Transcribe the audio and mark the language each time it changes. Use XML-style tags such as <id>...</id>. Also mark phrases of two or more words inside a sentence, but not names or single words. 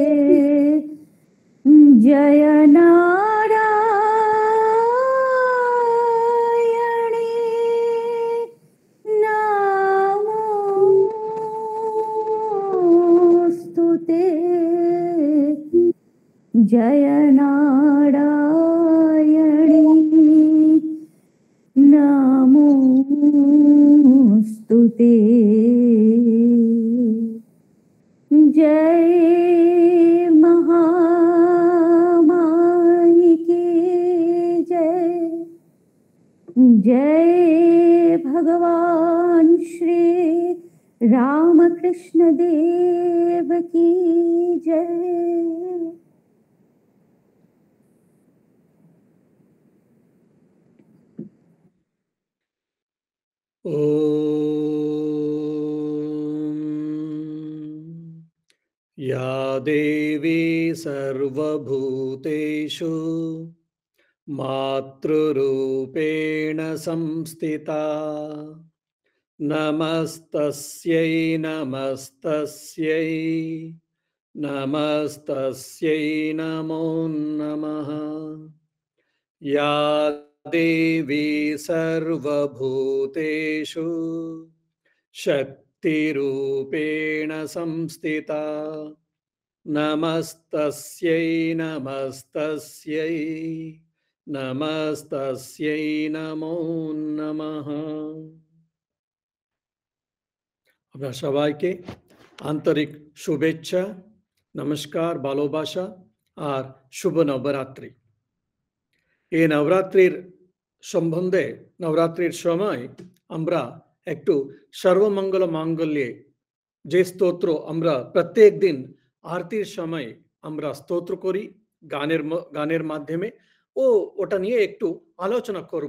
<sa>जय नारायणी नमोस्तुते। जय नारायणी नमोस्तुते।</sa> <hi>जय महामाई की जय। जय भगवान श्री रामकृष्ण देव की जय।</hi> <sa>या देवी सर्वभूतेषु मातृरूपेण संस्थिता नमस्तस्यै नमस्तस्यै नमस्तस्यै नमो नमः। या देवी सर्वभूतेषु शक्तिरूपेण संस्थिता नमस्तस्यै नमस्तस्यै नमस्तस्यै नमो नमः।</sa> <bn>আপনারা সবাইকে আন্তরিক শুভেচ্ছা, নমস্কার, ভালোবাসা আর শুভ নবরাত্রি। এই নবরাত্রির সম্বন্ধে নবরাত্রির সময় আমরা একটু</bn> <sa>সর্বমঙ্গল মাঙ্গল্যে</sa> <bn>যে স্তোত্র আমরা প্রত্যেক দিন আরতির সময় আমরা স্তোত্র করি গানের মাধ্যমে, ওটা নিয়ে একটু আলোচনা করব।</bn>